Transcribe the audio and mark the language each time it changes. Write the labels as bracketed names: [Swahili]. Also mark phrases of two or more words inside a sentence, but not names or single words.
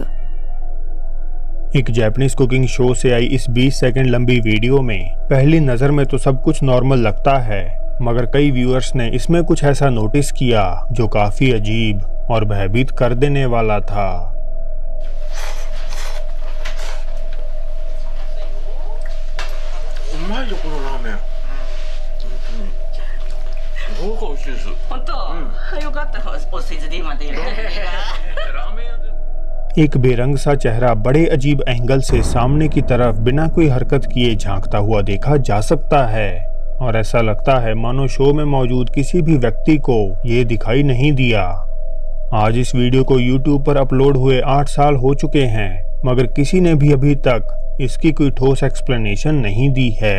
[Hindi] एक जापानीज कुकिंग शो से आई इस 20 सेकंड लंबी वीडियो में पहली नजर में तो सब कुछ नॉर्मल लगता है, मगर कई व्यूअर्स ने इसमें कुछ ऐसा नोटिस किया जो काफी अजीब और भयभीत कर देने वाला था। [Japanese] うまいよこのラーメン。すごく美味しいです。本当？よかった。お世辞で今出る。 [Hindi] एक बेरंग सा चेहरा बड़े अजीब एंगल से सामने की तरफ बिना कोई हरकत किए झांकता हुआ देखा जा सकता है और ऐसा लगता है मानो शो में मौजूद किसी भी व्यक्ति को ये दिखाई नहीं दिया। आज इस वीडियो को YouTube पर अपलोड हुए 8 साल हो चुके हैं, मगर किसी ने भी अभी तक इसकी कोई ठोस एक्सप्लेनेशन नहीं दी है।